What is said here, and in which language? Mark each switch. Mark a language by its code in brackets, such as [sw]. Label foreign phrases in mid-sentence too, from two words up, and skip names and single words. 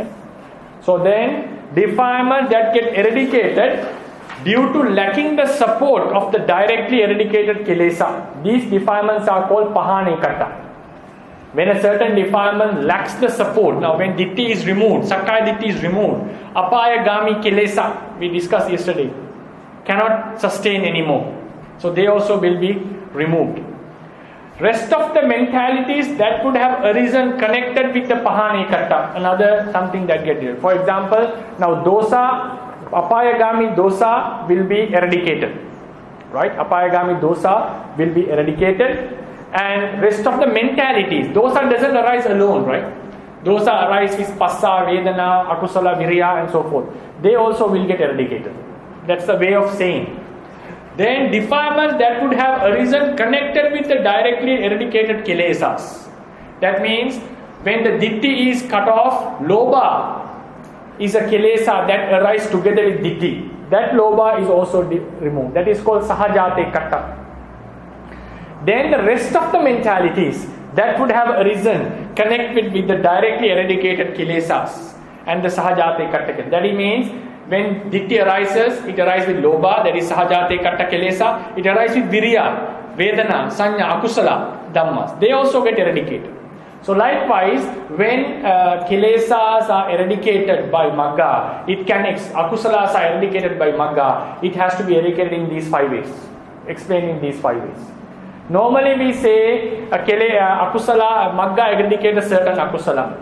[en] So then defilements that get eradicated due to lacking the support of the directly eradicated kilesa. These defilements are called [pi] Pahāna ekatta. [en] When a certain defilement lacks the support, now when ditti is removed, [pi] sakkaya ditti [en] is removed, [pi] apayagami kilesa, [en] we discussed yesterday, cannot sustain anymore. So they also will be removed. Rest of the mentalities that could have arisen connected with the [pi] Pahāna ekatta, [en] another something that get here. For example, now dosa, [pi] apayagami dosa [en] will be eradicated. right? [pi] Apayagami dosa [en] will be eradicated, and rest of the mentalities, dosa doesn't arise alone, right? Dosa arise with passa, vedana, akusala, virya, and so forth. They also will get eradicated. That's the way of saying. Then defilements that would have arisen connected with the directly eradicated kilesas. That means when the ditti is cut off, lobha is a kilesa that arises together with ditti. That lobha is also removed. That is called [pi] sahajate katta. [en] Then the rest of the mentalities that would have arisen connected with the directly eradicated kilesas and the [pi] sahajate katta. [en] That means when ditti arises, it arises with lobha, that is [pi] sahajate katta kilesa. [en] It arises with [pi] virya, vedana, sanya, akusala, [en] dhammas. They also get eradicated. So likewise, when kilesas are eradicated by magga, akusalas are eradicated by magga, it has to be eradicated in these 5 ways. Explained in these 5 ways. Normally we say akusala, magga eradicate a certain akusala.